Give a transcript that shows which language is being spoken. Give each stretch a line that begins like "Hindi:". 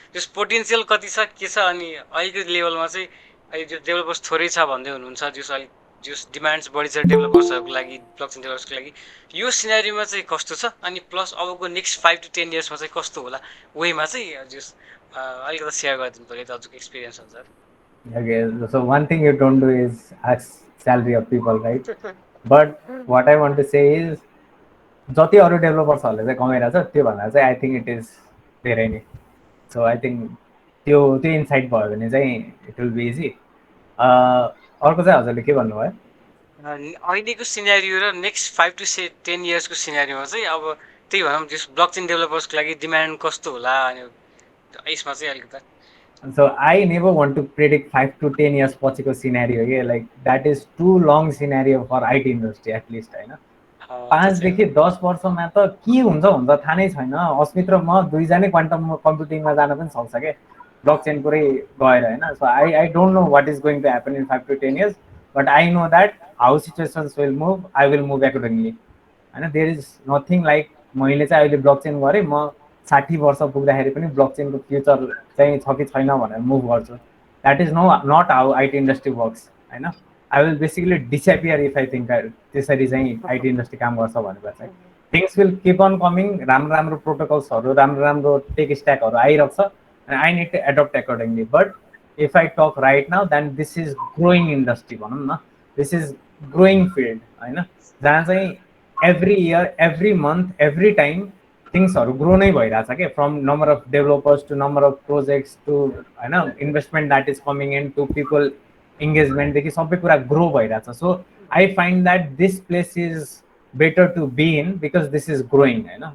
Nepali: जस पोटेन्सियल कति छ के छ अनि अहिलेको लेभलमा चाहिँ अहिले जो डेभलपर्स थोरै छ भन्दै हुनुहुन्छ जस अलिक जस डिमान्ड्स बढी छ डेभलपर्सहरूको लागि ब्लक चेन डेभलपर्सको लागि यो सिनेरीमा चाहिँ कस्तो छ अनि प्लस अबको नेक्स्ट 5 to 10 इयर्समा चाहिँ कस्तो होला वेमा चाहिँ जस अलिकति सेयर गरिदिनु पऱ्यो त हजुरको एक्सपिरियन्स अनुसार।
English: Okay, so one thing you don't do is ask salary of people, right? But what I want to say is
Nepali: जति अरू डेभलपर्सहरूले चाहिँ कमाइरहेछ त्योभन्दा चाहिँ
English: I think it is
Nepali: धेरै नै।
English: so I think
Nepali: त्यो इन्साइट भयो भने चाहिँ
English: It will be easy.
Nepali: अर्को चाहिँ हजुरले के भन्नुभयो? अहिलेको सिनेरियो र नेक्स्ट 5 to 10 इयर्सको सिनेरियोमा चाहिँ अब त्यही भनौँ जस ब्लक चेन डेभलपर्सको लागि डिमान्ड कस्तो होला अनि यसमा चाहिँ अलिकति।
English: So I never want to predict 5 to 10 years
Nepali: पछिको सिनेरियो के
English: like that is too long scenario for IT industry at least होइन।
Nepali: 5 देखि 10 वर्षमा त के हुन्छ थाहा नै छैन। अस्मित र म दुईजनै क्वान्टम कम्प्युटिङमा जान पनि सक्छ के ब्लक चेन पुरै गएर होइन।
English: So I don't know what is going to happen in 5 to 10 years but I know that how situations will move I will move accordingly होइन। There is nothing like
Nepali: मैले चाहिँ अहिले ब्लक चेन गरेँ म 60 वर्ष पुग्दाखेरि पनि ब्लक चेनको फ्युचर चाहिँ छ कि छैन भनेर मुभ गर्छु।
English: That is not how IT industry works होइन। I will basically disappear if I think
Nepali: त्यसरी चाहिँ आइटी इन्डस्ट्री काम गर्छ भनेर चाहिँ
English: Things will keep on coming.
Nepali: राम्रो राम्रो प्रोटोकल्सहरू राम्रो राम्रो टेक स्ट्याकहरू आइरहेको छ
English: And I need to adapt accordingly. But if I talk right now then this is growing industry
Nepali: भनौँ न।
English: this is growing field
Nepali: होइन जहाँ चाहिँ
English: every year, every month, every time थिङ्सहरू grow
Nepali: नै भइरहेछ के,
English: from number of developers to number of projects to होइन investment that is coming in to people इङ्गेजमेन्टदेखि
Nepali: सबै कुरा ग्रो भइरहेछ.
English: So I find that this place is better to be in because this is growing होइन.